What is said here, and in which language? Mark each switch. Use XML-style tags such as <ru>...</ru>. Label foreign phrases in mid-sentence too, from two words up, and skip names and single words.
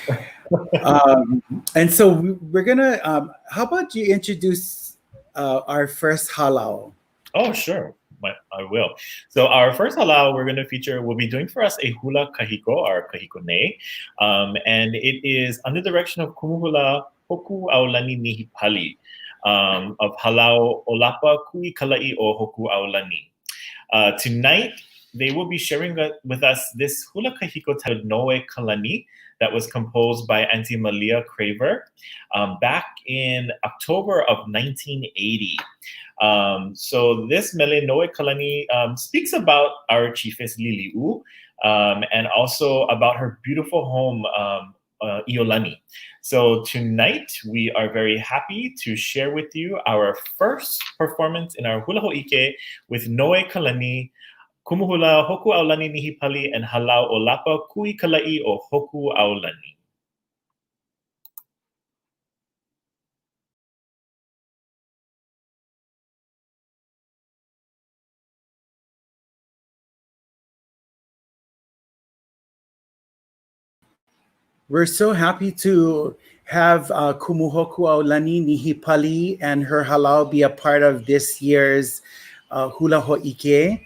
<en>And so we're gonna. How about you introduce our first halau? Oh, sure. I will. So our first halau we're going to feature will be doing for us a</en> <haw>hula kahiko,</haw> <en>or</en> <haw>kahiko nei,</haw> <en>and it is under the direction of Kumuhula Hoku Aulani Nihipali of halau Olapa Kui Kalai o Hoku Aulani. Tonight, they will be sharing with us this hula kahiko titled Noe Kalani that was composed by Auntie Malia Craver back in October of 1980. So this mele Noe Kalani speaks about our chiefess Lili'u and also about her beautiful home, Iolani. So tonight, we are very happy to share with you our first performance in our Hula Hōʻike with Noe Kalani Kumuhula Hoku Aulani Nihipali and Halau o Lapa Kui Kalai o Hoku Aulani. We're so happy to have Kumuhoku Aulani Nihipali and her halau be a part of this year's Hula Hōʻike.</en>